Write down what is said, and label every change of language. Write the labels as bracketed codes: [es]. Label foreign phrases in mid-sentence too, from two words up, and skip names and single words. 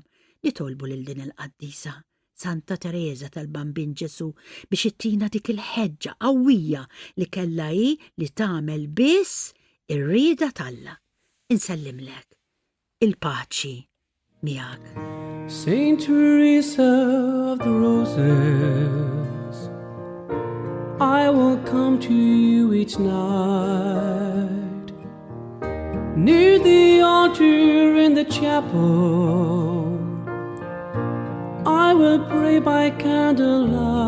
[mt] Nitolbu lil din il-qaddisa Santa Teresa tal-Bambin Ġesu biex ittina dik il-ħeġġa qawwija li kellha hi li tagħmel biss ir-rieda talla. Insellimlek il-paċi miegħek. [en] Saint Teresa of the Roses, I will come to you each night, near the altar in the chapel, I will pray by candlelight.